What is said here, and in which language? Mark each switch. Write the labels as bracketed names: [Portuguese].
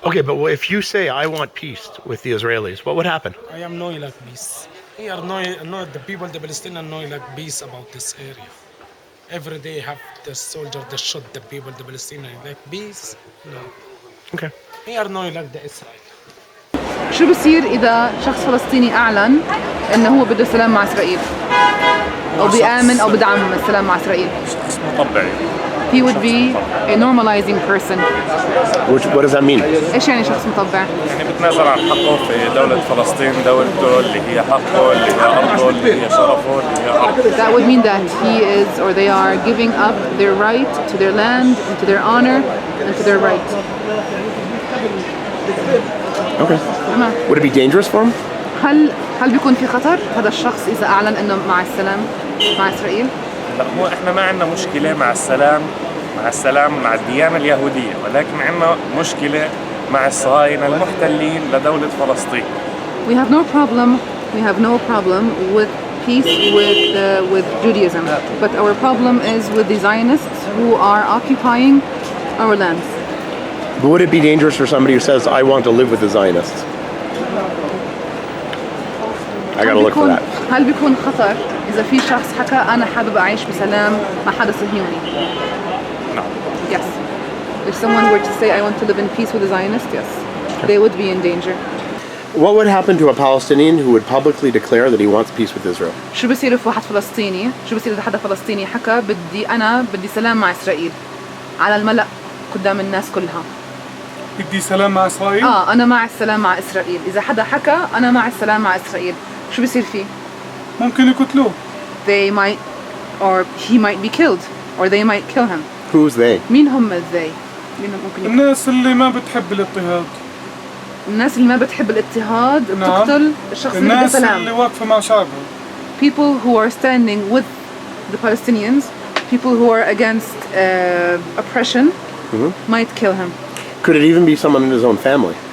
[English] Okay, but if you say I want peace with the Israelis, what would happen? I am no like peace. Here, no, the people, the Palestinian, know like peace about this area. Every day have the soldier, the shoot the people, the Palestinian, like peace. No. Okay. Here, no, like the Israel. [Arabic] شو بصير إذا شخص فلسطيني أعلن إنه هو بده سلام مع إسرائيل أو بيآمن أو بدعم السلام مع إسرائيل؟ شخص مطبعي. [English] He would be a normalizing person. What does that mean? [Arabic] إيش يعني شخص مطبع؟ يعني بتنازل عن حقه في دولة فلسطين، دولته اللي هي حقه، اللي هي أرضه، اللي هي شرفه، اللي هي أرضه. [English] That would mean that he is or they are giving up their right to their land and to their honor and to their right. Okay. [Arabic] تمام. [English] Would it be dangerous for him? [Arabic] هل بيكون في خطر هذا الشخص إذا أعلن إنه مع السلام مع إسرائيل؟ لا، هو إحنا ما عندنا مشكلة مع السلام مع الديانة اليهودية، ولكن عندنا مشكلة مع الصهاينة المحتلين لدولة فلسطين. [English] We have no problem with peace with Judaism, but our problem is with the Zionists who are occupying our lands. But would it be dangerous for somebody who says I want to live with the Zionists? I gotta look for that. [Arabic] هل بيكون خطر إذا في شخص حكى أنا حابب أعيش بسلام مع حدا صهيوني؟ [English] No. Yes. If someone were to say I want to live in peace with the Zionists, yes, they would be in danger. What would happen to a Palestinian who would publicly declare that he wants peace with Israel? [Arabic] شو بصير في واحد فلسطيني؟ شو بصير إذا حدا فلسطيني حكى بدي سلام مع إسرائيل على الملأ قدام الناس كلها؟ بدي سلام مع إسرائيل؟ أنا مع السلام مع إسرائيل. إذا حدا حكى أنا مع السلام مع إسرائيل، شو بصير فيه؟ ممكن يقتلوه. [English] They might, or he might be killed, or they might kill him. Who's they? [Arabic] مين هم [English] they؟ [Arabic] مين ممكن يكون؟ الناس اللي ما بتحب الاضطهاد. الناس اللي ما بتحب الاضطهاد بتقتل الشخص اللي بده سلام. الناس اللي واقفة مع شعبهم. [English] People who are standing with the Palestinians, people who are against oppression, might kill him. Could it even be someone in his own family?